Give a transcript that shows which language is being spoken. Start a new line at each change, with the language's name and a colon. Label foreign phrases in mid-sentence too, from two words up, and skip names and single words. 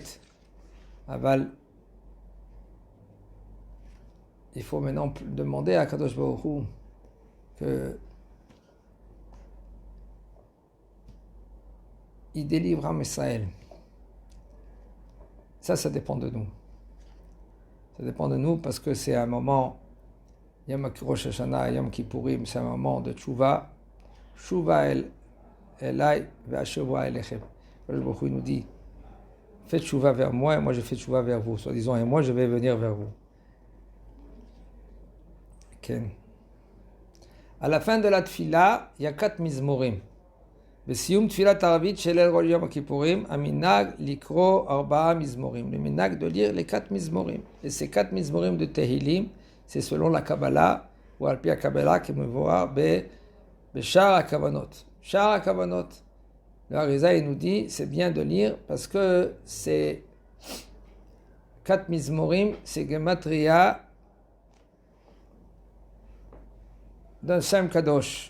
French: Aval, il faut maintenant demander à Kadosh Baruch Hu que il délivre Am Israël. Ça dépend de nous. Ça dépend de nous parce que c'est un moment, Yom Rosh Hashanah, Yom Kippourim, c'est un moment de tchouva.
Hebrew: תשובה אלי ואשובה אליכם.
French: Le Baruch Hu nous dit, faites tchouva vers moi et moi je fais tchouva vers vous. Soit disant, et moi je vais venir vers vous. Okay. À la fin de la tfila, il y a 4 mizmorim.
Hebrew: בסיום תפילת ערבית של ליל יום הכיפורים, המנהג לקרוא 4 מזמורים.
French: Le minhag de lire les 4 mizmorim. Et ces 4 mizmorim de Tehillim, c'est selon la Kabbalah, ou
Hebrew: על פי
French: la Kabbalah, qui me voit Beshar HaKavanot. Shar HaKavanot. Le Harizal, il nous dit, c'est bien de lire parce que c'est 4 mizmorim, c'est gematria d'un
Hebrew: שם קדוש.